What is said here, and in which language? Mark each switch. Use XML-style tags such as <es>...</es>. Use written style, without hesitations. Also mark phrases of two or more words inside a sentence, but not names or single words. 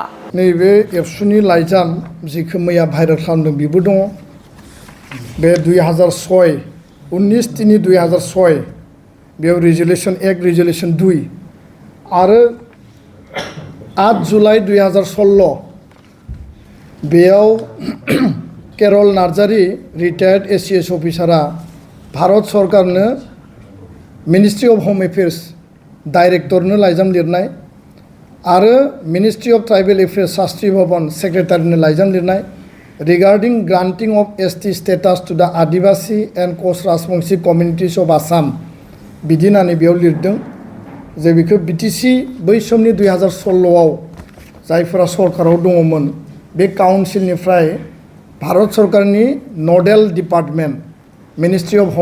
<brx>नैबे एबसुनि लाइजाम जिखौ मैया भाइरेल खालामदों बेबो दङ बे 2006 19/3/2006 बेयाव</brx> <en>resolution act resolution</en> <brx>2 आरो 8 जुलाइ 2016 बेयाव केरल नार्जारी</brx> <en>retired ACS officera</en> <brx>भारत सरकारनो मिनिस्ट्री अफ होम एफेयार्स डाइरेक्टरनो लाइजाम लिरनाय आरो मिनिस्ट्री अफ ट्राइबेल एफेयार्स शास्त्री भवन सेक्रेटारिनो लाइजाम लिरनाय</brx> <en>regarding granting of ST status to the Adivasi and caste Rajbanshi communities of Assam</en> <brx>बिदि होननानै बेयाव लिरदों जे बेखौ बिटिसि बै समनि 2016आव जायफोरा सरकाराव दङमोन बे काउन्सिलनिफ्राय भारत सरकारनि</brx> <en>nodal department ministry of</en>